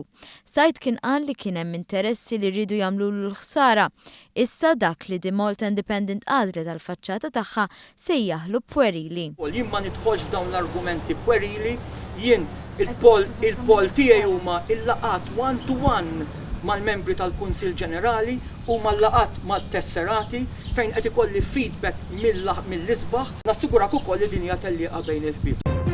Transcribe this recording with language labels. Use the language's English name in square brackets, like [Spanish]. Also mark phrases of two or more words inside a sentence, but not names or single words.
[Maltese] Said kien qal li kien hemm interessi li rridu jagħmlulu l-ħsara. Issa dak li The Malta Independent għażlet tal-faċċata tagħha sejjaħlu pwerili. Jien ma nidħolx f'dawn l-argumenti pwerili, jien il-poll tiegħi huma il-laqat one-to-one mal-membri tal-Kunsill Ġenerali u mal-laqat mat-tesserati fejn qed ikolli feedback mill-isbaħ, nassigurak ukoll li din hija tellieqa bejn il-ħbieb.